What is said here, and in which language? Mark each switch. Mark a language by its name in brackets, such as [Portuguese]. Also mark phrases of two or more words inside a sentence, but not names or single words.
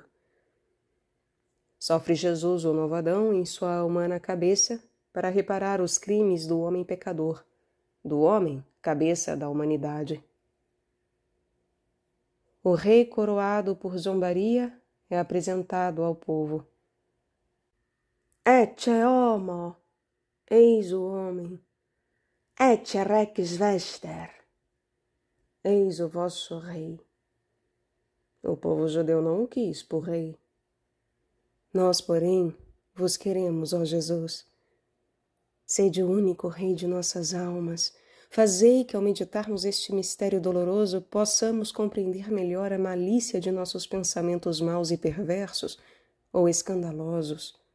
[Portuguese] Sofre Jesus, o novo Adão, em sua humana cabeça, para reparar os crimes do homem pecador, do homem, cabeça da humanidade. O rei coroado por zombaria é apresentado ao povo. [Latin] Ecce homo, [Portuguese] eis o homem, [Latin] ecce rex vester, [Portuguese] eis o vosso rei. O povo judeu não o quis por rei. Nós, porém, vos queremos, ó Jesus. Sede o único rei de nossas almas. Fazei que, ao meditarmos este mistério doloroso, possamos compreender melhor a malícia de nossos pensamentos maus e perversos ou escandalosos.